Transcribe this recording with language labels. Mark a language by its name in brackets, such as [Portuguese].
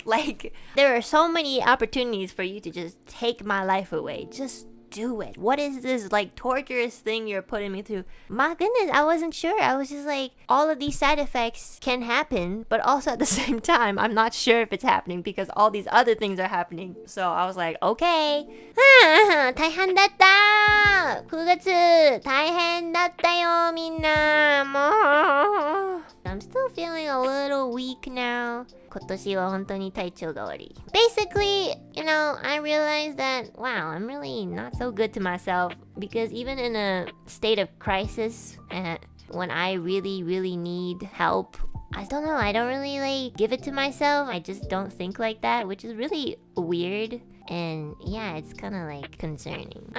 [English] Like there are so many opportunities for you to just take my life away. Just do it. What is this like torturous thing you're putting me through? My goodness, I wasn't sure. I was just like, all of these side effects can happen, but also at the same time, I'm not sure if it's happening because all these other things are happening. So I was like, okay. [Japanese] 大変だった。 9月大変だったよみんな。もう。 [English] I'm still feeling a little weak now. [Japanese] 今年は本当に体調が悪い。 [English] Basically, I realized that, wow, I'm really not so good to myself because even in a state of crisis, when I really, really need help, I don't know, I don't really like give it to myself. I just don't think like that, which is really weird. And yeah, it's kind of like concerning.